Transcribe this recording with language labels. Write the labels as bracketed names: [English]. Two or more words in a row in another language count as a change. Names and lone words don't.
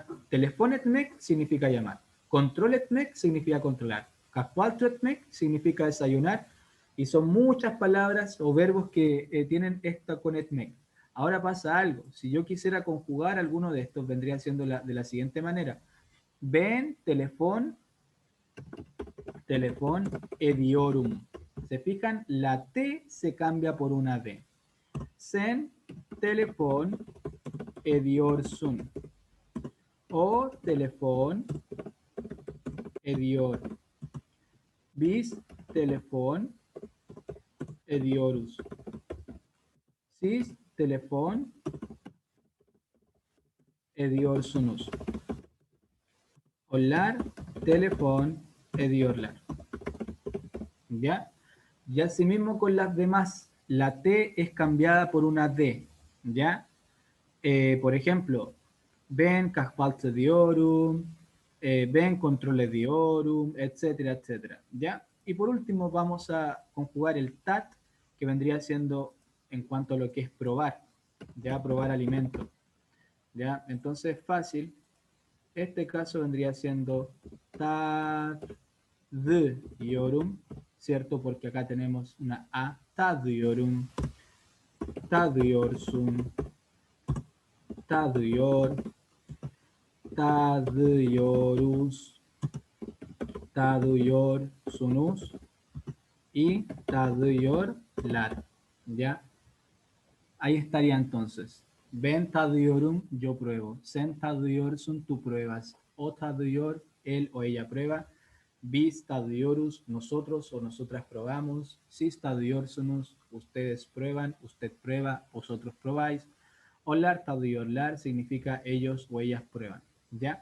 [Spanish] Telefonetmek significa llamar, controletmek significa controlar, kahvaltetmek significa desayunar, y son muchas palabras o verbos que tienen esta con etmek. Ahora pasa algo, si yo quisiera conjugar alguno de estos, vendría siendo de la siguiente manera. [Turkish] Ven, telefón, ediorum. [Spanish] Se fijan, la T se cambia por una D. [Turkish] Sen telefon ediyorsun. O telefon ediyor. Biz telefon ediyoruz. Siz telefon ediyorsunuz. Onlar telefon ediyorlar. [Spanish] ¿Ya? Y asimismo con las demás, la T es cambiada por una D. ¿Ya? Por ejemplo, [Turkish] ben kahvaltı diyorum, ben kontrol ediyorum, [Spanish] etcétera, etcétera. ¿Ya? Y por último vamos a conjugar el tat, que vendría siendo en cuanto a lo que es probar, ¿ya? Probar alimento. ¿Ya? Entonces, fácil. Este caso vendría siendo tad yorum, ¿cierto? Porque acá tenemos una A, [Turkish] tadıyorum, tadıyorsun, tadıyor, tadıyoruz, tadıyorsunuz y tadıyorlar. ¿Ya? [Spanish] Ahí estaría entonces. [Turkish] Ben tadıyorum, [Spanish] yo pruebo. [Turkish] Sen tadıyorsun, [Spanish] tú pruebas. [Turkish] O tadıyor, [Spanish] él o ella prueba. [Turkish] Biz tadıyoruz, [Spanish] nosotros o nosotras probamos. [Turkish] Siz tadıyorsunuz, [Spanish] ustedes prueban, usted prueba, vosotros probáis. [Turkish] Onlar tadıyorlar [Spanish] significa ellos o ellas prueban. ¿Ya?